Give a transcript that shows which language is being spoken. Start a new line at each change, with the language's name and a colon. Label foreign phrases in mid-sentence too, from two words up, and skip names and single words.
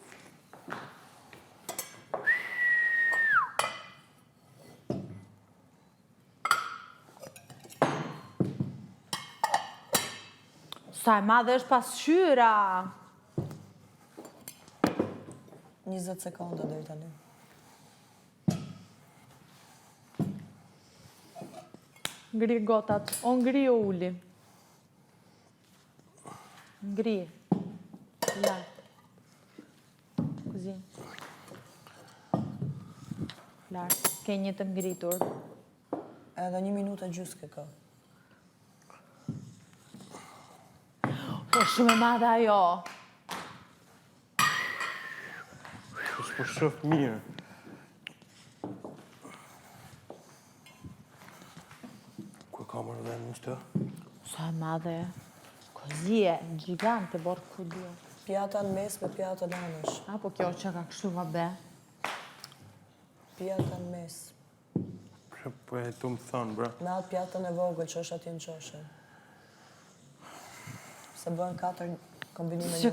Albanian: Sa e madhe është pasqyra. 20 sekonda deri tani. Ngri gotat. O ngri o uli. Ngri.
Italian: La. Così.
Albanian: Lart. Ke një të ngritur. Edhe 1 minutë e gjysmë ke ka. Po shumë e madhe ajo. S'po shoh mirë. Ku ka marrë dhe në shtë? Sa e madhe.
Italian: Così è, gigante, porco dio.
Albanian: Pjata në mes me pjata në anësh. Ah, po kjo që ka kështu, vabbè. Pjata në mes. Po e tu më thonë, bra. Me atë pjatën e vogël që është atje në qoshe. Se bën 4 kombinime Që